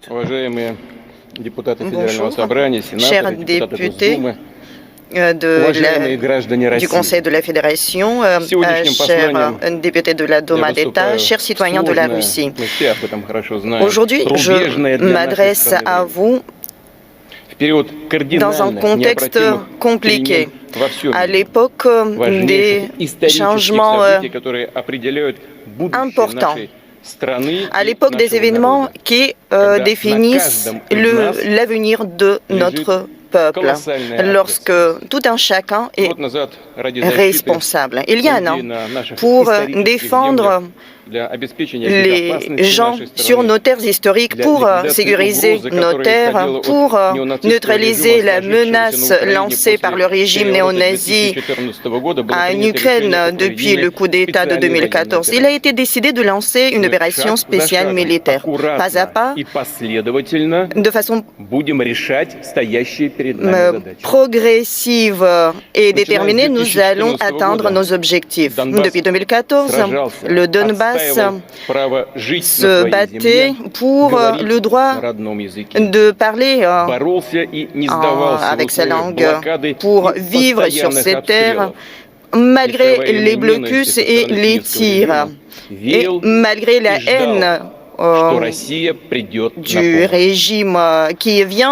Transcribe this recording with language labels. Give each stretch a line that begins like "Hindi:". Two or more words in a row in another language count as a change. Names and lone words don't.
Russian: Уважаемые депутаты Федерального
French: Bonjour,
Russian: собрания,
French: chers
Russian: сенаторы, депутаты
French: députés
Russian: Госдумы, уважаемые граждане
French: du
Russian: России.
French: Conseil de la Fédération,
Russian: Сегодняшним
French: chers
Russian: посланием
French: députés de la Duma
Russian: я
French: d'État,
Russian: выступаю в
French: chers citoyens de la
Russian: сложное,
French: Russie.
Russian: мы все об этом хорошо знаем,
French: Aujourd'hui, je
Russian: рубежное для нашей
French: m'adresse
Russian: страны
French: à
Russian: время.
French: vous
Russian: В период
French: dans un
Russian: кардинальных,
French: contexte
Russian: необратимых
French: compliqué,
Russian: перемен во всем
French: à
Russian: мире,
French: l'époque des
Russian: важнейших исторических
French: changements
Russian: событий, которые определяют будущее
French: importants,
Russian: нашей страны
French: à
Russian: и
French: l'époque des
Russian: нашего
French: événements
Russian: народа.
French: qui
Russian: Когда на
French: définissent
Russian: каждом из нас
French: l'avenir de notre peuple,
Russian: колоссальная
French: lorsque
Russian: ответственность.
French: tout un chacun est
Russian: Год назад ради защиты
French: responsable. Il y a un an,
Russian: людей на наших
French: pour
Russian: исторических
French: défendre
Russian: землях, для обеспечения
French: les
Russian: безопасности
French: gens
Russian: нашей
French: sur
Russian: страны,
French: nos terres historiques,
Russian: для
French: pour
Russian: ликвидации
French: sécuriser
Russian: угрозы,
French: nos
Russian: которая
French: terres,
Russian: исходила от
French: pour
Russian: неонацистского
French: neutraliser
Russian: режима,
French: la
Russian: сложившегося
French: menace
Russian: на Украине
French: lancée par le
Russian: после
French: régime
Russian: переворота
French: néo-nazi
Russian: 2014 года, было
French: en
Russian: принято
French: Ukraine
Russian: решение о
French: depuis le coup d'État de
Russian: специальной военной
French: 2014. Il
Russian: операции.
French: a été décidé de lancer une
Russian: Мы
French: opération
Russian: шаг за
French: spéciale
Russian: шагом,
French: militaire. Pas à
Russian: аккуратно
French: pas,
Russian: и последовательно
French: de façon
Russian: будем решать стоящие перед нами задачи.
French: progressive et déterminée, nous allons atteindre nos objectifs. Depuis 2014, le Donbass se battait pour le droit de parler avec sa langue, pour vivre sur ces terres, malgré les blocus et les tirs, et malgré la haine du régime qui vient.